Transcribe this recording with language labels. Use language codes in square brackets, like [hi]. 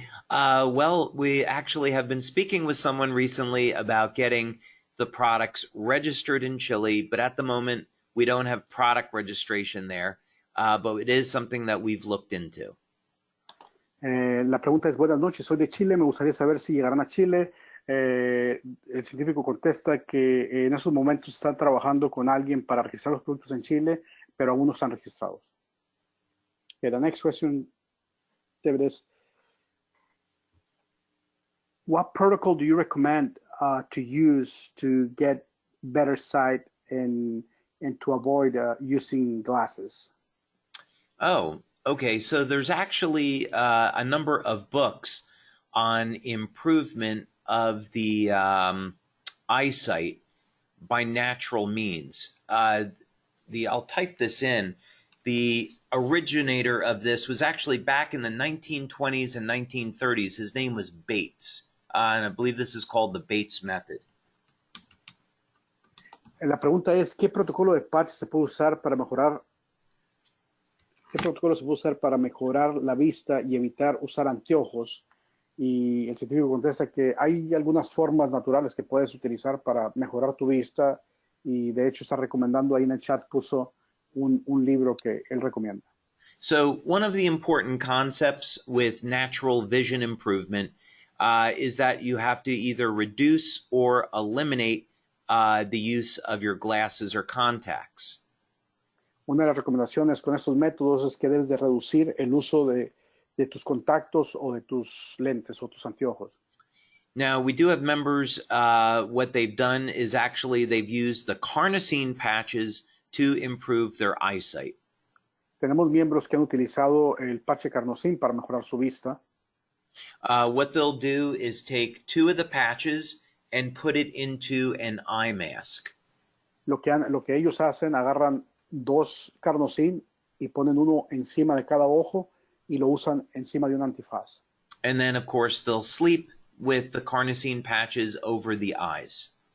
[en] Well, we actually have been speaking with someone recently about getting the products registered in Chile, but at the moment, we don't have product registration there, but it is something that we've looked into. [es] La pregunta es, buenas noches, soy de Chile, me gustaría saber si llegarán a Chile. El científico contesta que en esos momentos están trabajando con alguien para registrar los productos en Chile, pero aún no están registrados. [en] Okay, the next question, David, is, what protocol do you recommend to use to get better sight and to avoid using glasses? Oh, okay. So there's actually a number of books on improvement of the eyesight by natural means. I'll type this in. The originator of this was actually back in the 1920s and 1930s. His name was Bates, and I believe this is called the Bates method. [es] La pregunta es, ¿qué protocolo de patch se puede usar para mejorar? ¿Qué protocolo se puede usar para mejorar la vista y evitar usar anteojos? Y el científico contesta que hay algunas formas naturales que puedes utilizar para mejorar tu vista y de hecho está recomendando ahí en el chat, puso un libro que él recomienda. [en] So one of the important concepts with natural vision improvement is that you have to either reduce or eliminate the use of your glasses or contacts. [es] Una de las recomendaciones con estos métodos es que debes de reducir el uso de tus contactos o de tus lentes o tus anteojos. [en] Now, we do have members, what they've done is actually they've used the carnosine patches to improve their eyesight. [es] Tenemos miembros que han utilizado el parche carnosine para mejorar su vista. [en] What they'll do is take 2 of the patches and put it into an eye mask. [es] Lo que ellos hacen, agarran 2 carnosine y ponen uno encima de cada ojo y lo usan encima de un antifaz. [en] And then, of course, they'll sleep with the carnosine patches over the eyes.